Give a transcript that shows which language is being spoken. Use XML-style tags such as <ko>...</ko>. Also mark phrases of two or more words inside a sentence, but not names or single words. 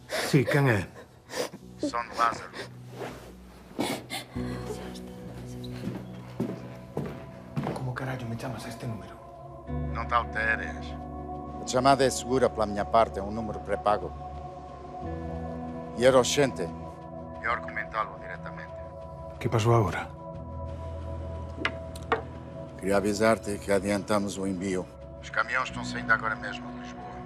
<gl>Sí, quen é? Son Lázaro. Como carallo me chamas a este número? Non te alteres.</gl> <pt>A chamada é segura pela minha parte, é um número pré-pago. E era urgente. Melhor comentá-lo diretamente.</pt> <gl>Que pasou agora?</gl> <pt>Queria avisar-te que adiantamos o envio. Os caminhões estão saindo agora mesmo de Lisboa.</pt>